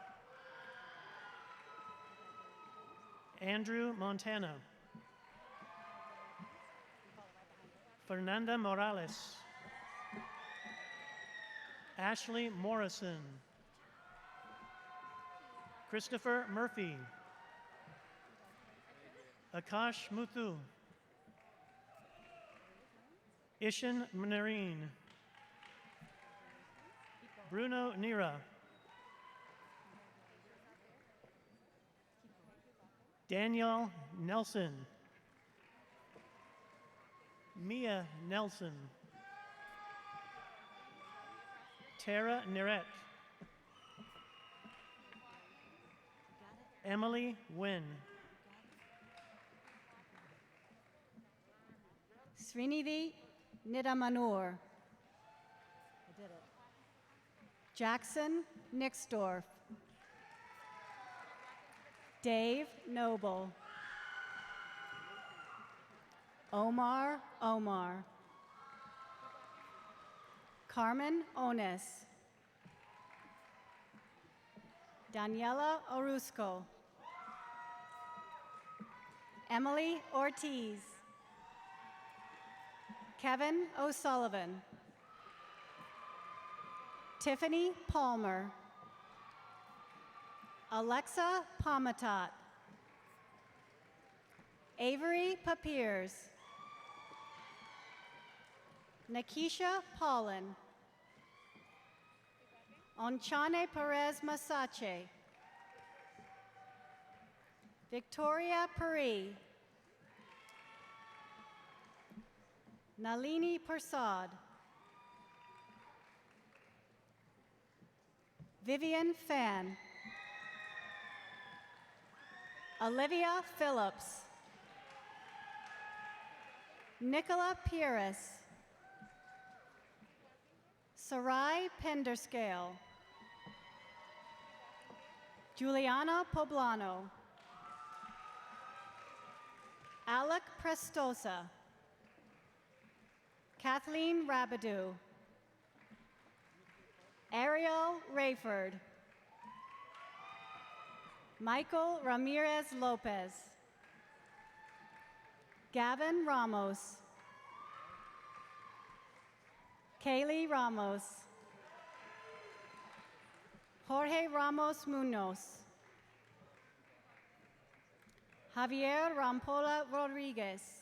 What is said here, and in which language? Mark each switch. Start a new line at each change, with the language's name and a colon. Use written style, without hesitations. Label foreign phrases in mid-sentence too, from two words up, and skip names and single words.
English: Andrew Montana. Fernanda Morales. Ashley Morrison. Christopher Murphy. Akash Muthu. Ishan Manarine. Bruno Nira. Danielle Nelson. Mia Nelson. Tara Neret. Emily Wynn. Srinidhi Nidamanur. I did it. Jackson Nixdorf. Dave Noble. Omar Omar. Carmen Ones. Daniela Orusco. Emily Ortiz. Kevin O'Sullivan. Tiffany Palmer. Alexa Pomatat. Avery Papiers. Nakisha Paulin. Onchane Perez Masache. Victoria Puri. Nalini Persad. Vivian Fan. Olivia Phillips. Nicola Pires. Sarai Penderscale. Juliana Poblano. Alec Prestosa. Kathleen Rabidou. Ariel Rayford. Michael Ramirez Lopez. Gavin Ramos. Kaylee Ramos. Jorge Ramos Munoz. Javier Rampola Rodriguez.